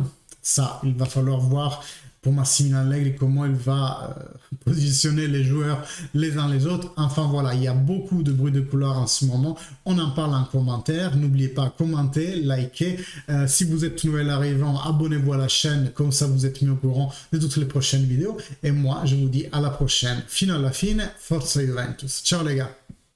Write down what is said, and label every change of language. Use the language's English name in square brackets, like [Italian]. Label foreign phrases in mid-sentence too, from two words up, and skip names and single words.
[French] Ça, il va falloir voir pour Massimiliano Allegri comment il va positionner les joueurs les uns les autres. Enfin voilà, il y a beaucoup de bruit de couloir en ce moment. On en parle en commentaire. N'oubliez pas, commenter, liker. Si vous êtes nouvel arrivant, abonnez-vous à la chaîne. Comme ça, vous êtes mis au courant de toutes les prochaines vidéos. Et moi, je vous dis à la prochaine. [Italian] Fino alla fine, forza Juventus. [French] Ciao les gars.